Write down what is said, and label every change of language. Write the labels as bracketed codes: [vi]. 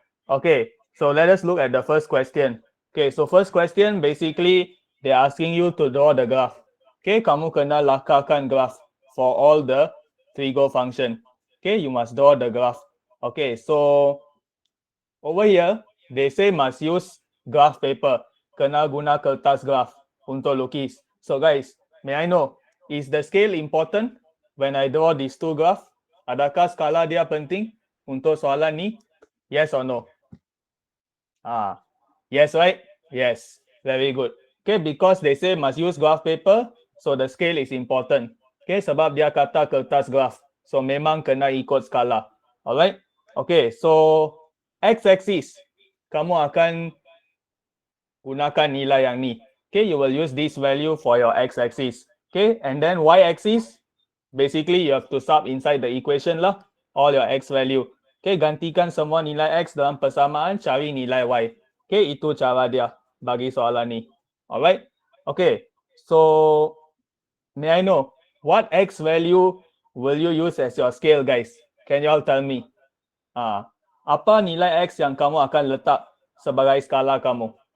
[en] Okay, so let us look at the first question. Okay, so first question basically they're asking you to draw the graph. Okay, [ms] kamu kena lakarkan [en] graph for all the trigo function. Okay, you must draw the graph. Okay, so over here they say must use graph paper. [ms] Kena guna kertas graph untuk lukis. [en] So guys, may I know, is the scale important when I draw these two graph? [ms] Adakah skala dia penting untuk soalan ni? [en] Yes or no? Yes, right? Yes, very good. Okay, because they say must use graph paper, so the scale is important. [ms] Okay, sebab dia kata kertas graph. So memang kena ikut skala. Alright? Okay, so x-axis, kamu akan gunakan nilai yang ni. [en] Okay, you will use this value for your x-axis. Okay, and then y-axis, basically you have to sub inside the equation lah, all your x value. [ms] Okay, gantikan semua nilai x dalam persamaan, cari nilai y. Okay, itu cara dia bagi soalan ni. Alright? [en] Okay, so may I know, what x value will you use as your scale, guys? Can you all tell me? [ms] Apa nilai x yang kamu akan letak sebagai skala kamu?